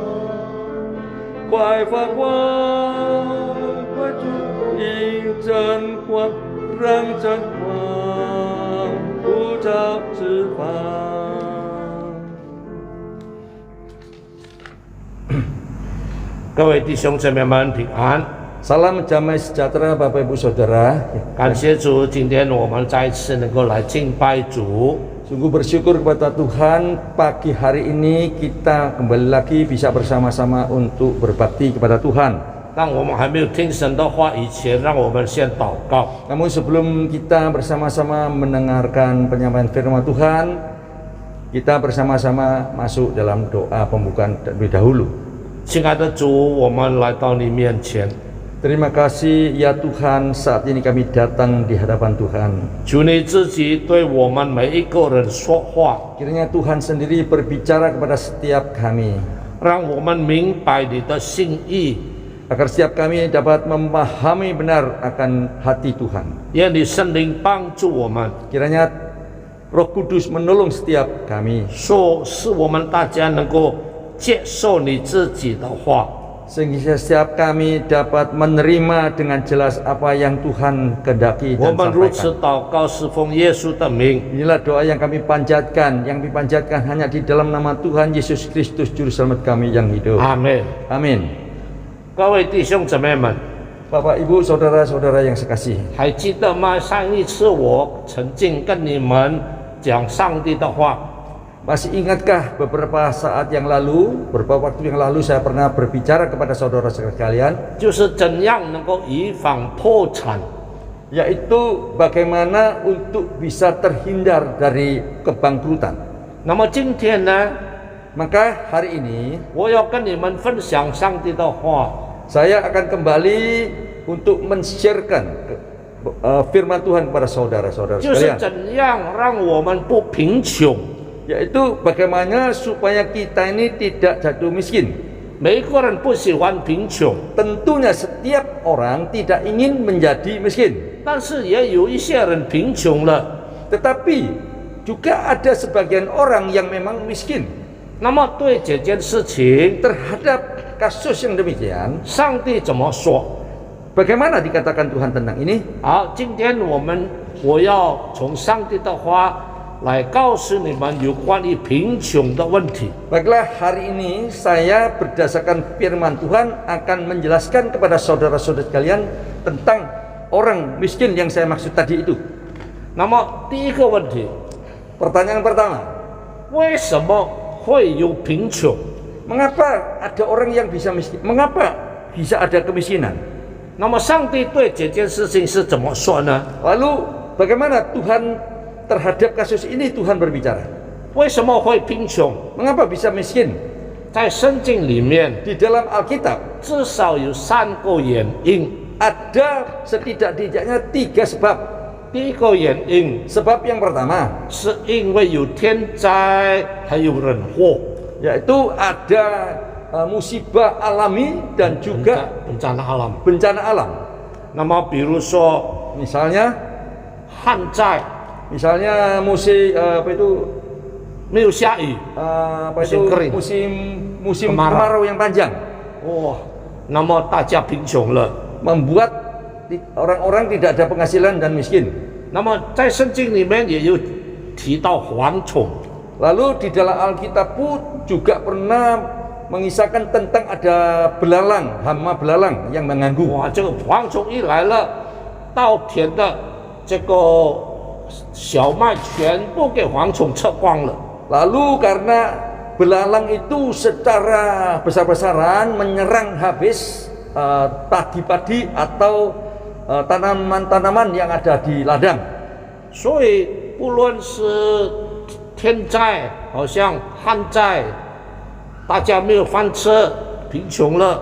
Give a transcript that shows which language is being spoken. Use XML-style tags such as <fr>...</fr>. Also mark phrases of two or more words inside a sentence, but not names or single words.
<zh>快发光，快处因真光，让真光不照世方。各位弟兄姊妹们平安。</zh> <id>Salam damai sejahtera Bapak Ibu Saudara.</id> <zh>感谢主，今天我们再一次能够来敬拜主。</zh> <id>Sungguh bersyukur kepada Tuhan, pagi hari ini kita kembali lagi bisa bersama-sama untuk berbakti kepada Tuhan.</id> <zh>当我们还没有听神的话以前，让我们先祷告。</zh> <id>Namun sebelum kita bersama-sama mendengarkan penyampaian firman Tuhan, kita bersama-sama masuk dalam doa pembukaan terlebih dahulu.</id> <zh>亲爱的主，我们来到你面前，</zh> <id>Terima kasih ya Tuhan, saat ini kami datang di hadapan Tuhan.</id> <zh>求你自己对我们每一个人说话，</zh> <id>Kiranya Tuhan sendiri berbicara kepada setiap kami,</id> <zh>让我们明白你的心意，</zh> <id>agar setiap kami dapat memahami benar akan hati Tuhan.</id> <zh>愿你圣灵帮助我们，</zh> <id>Kiranya Roh Kudus menolong setiap kami,</id> <zh>使我们大家能够接受你自己的话。</zh> <id>sehingga setiap kami dapat menerima dengan jelas apa yang Tuhan kehendaki</id> <zh>我</zh> <id>dan</id> <zh>们如此</zh> <id>sampaikan.</id> <zh>祷告，是奉耶稣的名。</zh> <id>Inilah doa yang kami panjatkan hanya di dalam nama Tuhan Yesus Kristus Juru Selamat kami yang hidup.</id> <zh>阿门。</zh> <id>Amin.</id> <zh>各位弟兄姊妹们，</zh> <id>Bapak Ibu Saudara-saudara yang sekasih,</id> <zh>还记得吗？上一次我曾经跟你们讲上帝的话，</zh> <id>masih ingatkah beberapa saat yang lalu, beberapa waktu yang lalu saya pernah berbicara kepada saudara sekalian,</id> <zh>就是怎样能够以防破产。</zh> <id>yaitu bagaimana untuk bisa terhindar dari kebangkrutan.</id> <zh>那么今天呢，</zh> <id>Maka hari ini</id> <zh>我要跟你们分享上帝的话，</zh> <id>saya akan kembali untuk men-sharekan firman Tuhan kepada saudara-saudara</id> <zh>就是</zh> <id>sekalian,</id> <zh>怎样让我们不贫穷。</zh> <id>yaitu bagaimana supaya kita ini tidak jatuh miskin.</id> <zh>每一个人不喜欢贫穷，</zh> <id>Tentunya setiap orang tidak ingin menjadi miskin,</id> <zh>但是也有一些人贫穷了。</zh> <id>tetapi juga ada sebagian orang yang memang miskin.</id> <zh>那么对这件事情，</zh> <id>Terhadap kasus yang demikian,</id> <zh>上帝怎么说？</zh> <id>bagaimana dikatakan Tuhan tentang ini?</id> <zh>好，今天我要从上帝的话来告诉你们有关于贫穷的问题。</zh> <id>Baiklah, hari ini saya berdasarkan firman Tuhan akan menjelaskan kepada saudara-saudara sekalian tentang orang miskin yang saya maksud tadi itu.</id> <zh>那么第一个问题，</zh> <id>Pertanyaan pertama,</id> <zh>为什么会有贫穷？</zh> <id>mengapa ada orang yang bisa miskin? Mengapa bisa ada kemiskinan?</id> <zh>那么上帝对这件事情是怎么说呢？</zh> <id>Lalu bagaimana Tuhan terhadap kasus ini Tuhan berbicara?</id> <zh>为什么会贫穷？</zh> <id>Mengapa bisa miskin?</id> <zh>在圣经里面</zh> <id>Di dalam Alkitab</id> <zh>至少有3个原因。</zh> <id>ada setidak-tidaknya 3 sebab.</id> <zh>第一个原因</zh> <id>Sebab yang pertama</id> <zh>是因为有天灾还有人祸，</zh> <id>yaitu ada musibah alami dan juga bencana alam。 bencana alam.</id> <zh>那么比如说</zh> <id>Misalnya</id> <zh>旱灾，</zh> <id>musim apa itu</id> <zh>没有下雨，</zh> <id>apa Musim itu kering. musim Kemarau. kemarau yang panjang,</id> <zh>哇，那么大家贫穷了。</zh> <id>membuat orang-orang tidak ada penghasilan dan miskin.</id> <zh>那么在圣经里面也有提到蝗虫，</zh> <id>Lalu di dalam Alkitab pun juga pernah mengisahkan tentang ada belalang, hama belalang yang mengganggu.</id> <zh>哇，这个蝗虫一来了，稻田的这个小麦全部给蝗虫吃光了。</zh> <id>Lalu karena belalang itu secara besar-besaran menyerang habis padi-padi atau tanaman-tanaman yang ada di ladang.</id> <zh>所以不论是天灾，好像旱灾，大家没有饭吃，贫穷了。</zh>